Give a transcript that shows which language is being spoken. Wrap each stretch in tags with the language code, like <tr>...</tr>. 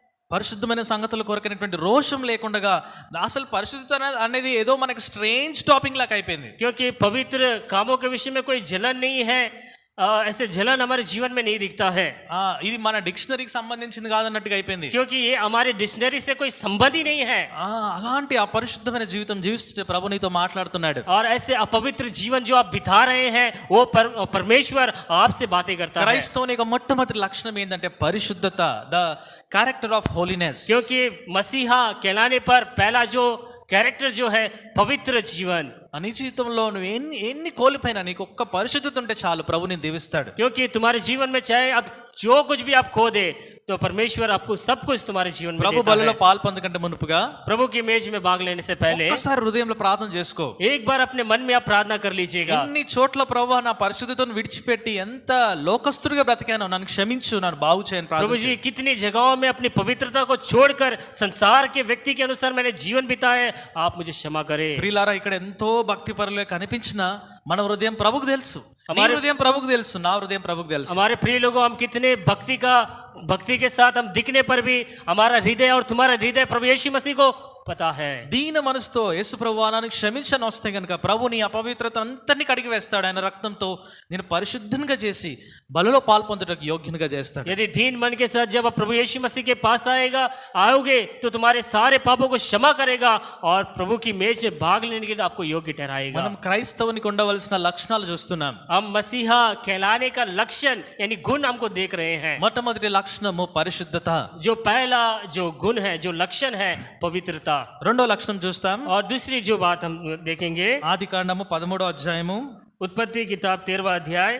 <te>పరిశుద్ధమైన సంగతుల కొరకైనటువంటి రోషం లేకుండా అసలు పరిశుద్ధత అనేది ఏదో మనకి స్ట్రేంజ్ టాపిక్ లాగా అయిపోయింది.</te> <hi>क्योंकि पवित्र कामों के विषय में कोई जलन नहीं है, ऐसे जलन हमारे जीवन में नहीं दिखता है.</hi> <te>ఇది మన డిక్షనరీకి సంబంధించింది కాదన్నట్టుగా అయిపోయింది.</te> <hi>क्योंकि ये हमारे डिक्शनरी से कोई संबंध ही नहीं है.</hi> <te>అలాంటి అపరిశుద్ధమైన జీవితం జీవిస్తుంటే ప్రభు నీతో మాట్లాడుతున్నాడు.</te> <hi>और ऐसे अपवित्र जीवन जो आप बिता रहे हैं वो परमेश्वर आपसे बातें करता है.</hi> <te>క్రైస్తవుని యొక్క మొట్టమొదటి లక్షణం ఏంటంటే పరిశుద్ధత,</te> <en>The character of holiness.</en> <hi>क्योंकि मसीहा कहलाने पर पहला जो कैरेक्टर जो है पवित्र जीवन.</hi> <te>నీ జీవితంలో నువ్వు ఎన్ని కోల్పోయినా నీకు ఒక్క పరిశుద్ధత ఉంటే చాలు, ప్రభు నేను దీవిస్తాడు.</te> <hi>क्योंकि तुम्हारे जीवन में चाहे आप जो कुछ भी आप खो दे तो परमेश्वर आपको सब कुछ तुम्हारे जीवन में</hi> <te>ప్రభు</te> <hi>देता</hi> <te>బలిలో</te> <hi>है.</hi> <te>పాలు పొందకంటే మునుపుగా</te> <hi>प्रभु की मेज में भाग लेने से पहले</hi> <te>ఒక్కసారి హృదయంలో ప్రార్థన చేసుకో.</te> <hi>एक बार अपने मन में आप प्रार्थना कर लीजिएगा.</hi> <te>ఎన్ని చోట్ల ప్రభు నా పరిశుద్ధతను విడిచిపెట్టి ఎంత లోకస్తుడిగా బ్రతికానో, నన్ను క్షమించు, నన్ను బాగు చేయని</te> <hi>प्रभु</hi> <te>ప్రార్థన</te> <hi>जी कितनी जगहों में अपनी पवित्रता को छोड़कर संसार के व्यक्ति के अनुसार मैंने जीवन बिताया है, आप मुझे क्षमा करें.</hi> <te>ప్రియులారా, ఇక్కడ ఎంతో భక్తి పరులే కనిపించిన మన హృదయం ప్రభుకు తెలుసు. నీ హృదయం ప్రభుకు తెలుసు, నా హృదయం ప్రభుకు తెలుసు.</te> <hi>हमारे प्रिय लोगों, हम कितने भक्ति के साथ हम दिखने पर भी हमारा हृदय और तुम्हारा हृदय प्रभु यीशु मसीह को पता है।</hi> <te>దీన మనసుతో యేసు ప్రభువా నన్ను క్షమించని వస్తే గనుక ప్రభు నీ అపవిత్రత అంతటిని కడిగి వేస్తాడు. ఆయన రక్తంతో నేను పరిశుద్ధంగా చేసి బలిలో పాల్పొందుటకు యోగ్యునిగా చేస్తాడు.</te> <hi>यदि दीन मन के साथ जब आप प्रभु यीशु मसीह के पास आओगे तो तुम्हारे सारे पापों को क्षमा करेगा और प्रभु की मेज में भाग लेने के लिए आपको योग्य ठहराएगा।</hi> <te>మనం క్రైస్తవునికి ఉండవలసిన లక్షణాలు చూస్తున్నాం.</te> <hi>हम मसीहा कहलाने का लक्षण यानी गुण हमको देख रहे हैं।</hi> <te>మొట్టమొదటి లక్షణము పరిశుద్ధత.</te> <hi>जो पहला जो गुण है, जो लक्षण है, पवित्रता।</hi> <te>రెండో లక్షణం చూస్తాం.</te> <hi>और दूसरी जो बात हम देखेंगे,</hi> <te>ఆదికాండము 13వ అధ్యాయము,</te> <hi>उत्पत्ति किताब 13वां अध्याय,</hi>